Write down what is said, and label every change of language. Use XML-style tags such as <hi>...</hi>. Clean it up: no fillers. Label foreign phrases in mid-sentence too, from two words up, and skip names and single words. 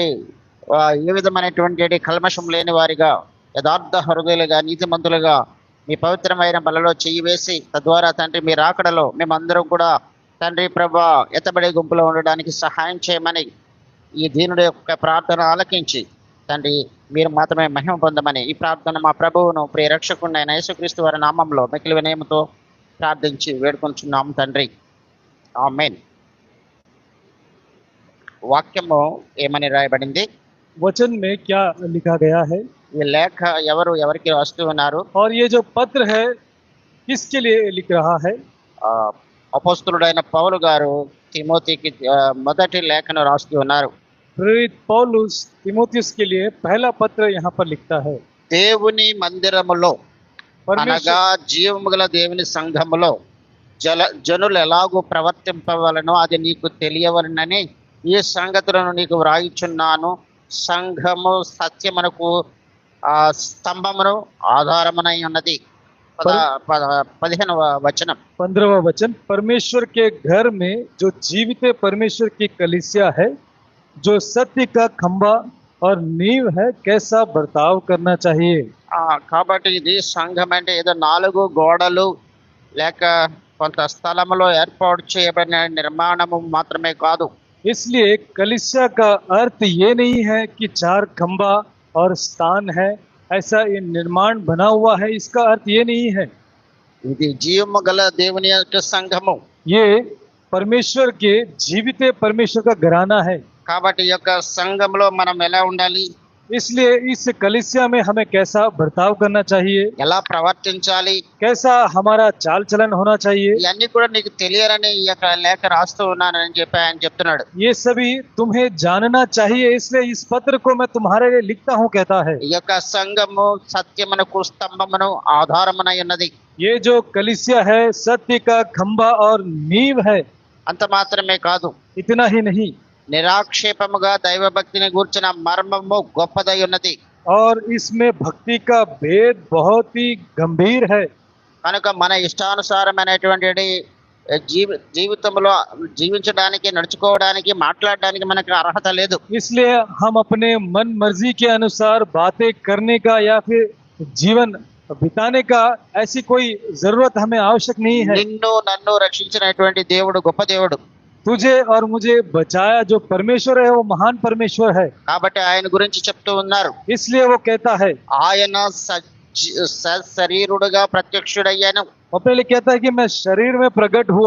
<te>ఏ విధమైనటువంటి కల్మషం లేని వారిగా యథార్థ హృదయులుగా నీతిమంతులుగా మీ పవిత్రమైన బలలో చెయ్యి వేసి తద్వారా తండ్రి మీ రాకడలో మేమందరం కూడా తండ్రి ప్రభా ఎత్తబడే గుంపులో ఉండడానికి సహాయం చేయమని ఈ దీనుడి యొక్క ప్రార్థన ఆలకించి తండ్రి మీరు మాత్రమే మహిమ పొందమని ఈ ప్రార్థన మా ప్రభువును ప్రియ రక్షకుడైన యేసుక్రీస్తు వారి నామంలో మిక్కిలి వినయముతో ప్రార్థించి వేడుకొంచున్నాము తండ్రి. ఆమేన్. వాక్యము ఏమని రాయబడింది?</te> <hi>वचन में क्या लिखा गया है?</hi> <te>ఈ లేఖ ఎవరికి రాస్తూ ఉన్నారు?</te> <hi>और ये जो पत्र है किसके लिए लिख रहा है?</hi> <te>అపోస్తలుడైన పౌలు గారు తిమోతికి మొదటి లేఖను రాస్తూ ఉన్నారు.</te> <hi>प्रेरित पौलुस तिमोथियुस के लिए पहला पत्र यहाँ पर लिखता है.</hi> <te>దేవుని మందిరములో అనగా జీవముగల దేవుని సంఘములో జనులు ఎలాగూ ప్రవర్తింపవలనో అది నీకు తెలియవలనని ఈ సంగతులను నీకు వ్రాయిచున్నాను. సంఘము సత్యమునకు స్తంభమును ఆధారమునై ఉన్నది. 15వ వచనం.</te> <hi>15वां वचन. परमेश्वर के घर में जो जीवित परमेश्वर की कलीसिया है, जो सत्य का खंभा और नींव है, कैसा बर्ताव करना चाहिए?</hi> <te>కాబట్టి ఇది సంఘం అంటే ఏదో 4 గోడలు లేక కొంత స్థలములో ఏర్పాటు చేయబడిన నిర్మాణము మాత్రమే కాదు.</te> <hi>इसलिए कलीसिया का अर्थ ये नहीं है कि 4 खंभा और स्थान है, ऐसा ये निर्माण बना हुआ है, इसका अर्थ ये नहीं है.</hi> <te>ఇది జీవము గల దేవుని యొక్క సంఘము.</te> <hi>ये परमेश्वर के जीवित परमेश्वर का घराना है.</hi> <te>కాబట్టి ఈ యొక్క సంఘంలో మనం ఎలా ఉండాలి?</te> <hi>इसलिए इस कलीसिया में हमें कैसा बर्ताव करना चाहिए,</hi> <te>ఎలా ప్రవర్తించాలి,</te> <hi>कैसा चाल चलन होना चाहिए,</hi> <te>ఇవన్నీ కూడా నీకు తెలియాలని ఈ యొక్క లేఖ రాస్తూ ఉన్నానని చెప్పి ఆయన చెప్తున్నాడు.</te> <hi>ये सभी तुम्हें जानना चाहिए, इसलिए इस पत्र को मैं तुम्हारे लिए लिखता हूँ कहता है.</hi> <te>ఈ యొక్క సంఘము సత్యమునకు స్తంభమును ఆధారమునై ఉన్నది.</te> <hi>ये जो कलीसिया है सत्य का खंभा और नींव है.</hi> <te>అంత మాత్రమే కాదు,</te> <hi>इतना ही नहीं,</hi> <te>నిరాక్షేపముగా దైవభక్తిని గూర్చిన మర్మము గొప్పదై ఉన్నది.</te> <hi>और इसमें भक्ति का भेद बहुत ही गंभीर है.</hi> <te>కనుక మన ఇష్టానుసారమైనటువంటి జీవితంలో జీవించడానికి, నడుచుకోవడానికి, మాట్లాడడానికి మనకు అర్హత లేదు.</te> <hi>इसलिए हम अपने मन मर्जी के अनुसार बातें करने का या फिर जीवन बिताने का ऐसी कोई जरूरत हमें आवश्यक नहीं है।</hi> <te>నిన్ను నన్ను రక్షించినటువంటి దేవుడు గొప్ప దేవుడు.</te> <hi>तुझे और मुझे बचाया जो परमेश्वर है वो महान परमेश्वर है,</hi> <te>కాబట్టి ఆయన గురించి చెప్తూ ఉన్నారు.</te> <hi>इसलिए वो कहता है,</hi> <te>ఆయన శరీరుడుగా ప్రత్యక్షుడయ్యాను.</te> <hi>अपने लिए कहता है कि मैं शरीर में प्रकट हुआ,</hi>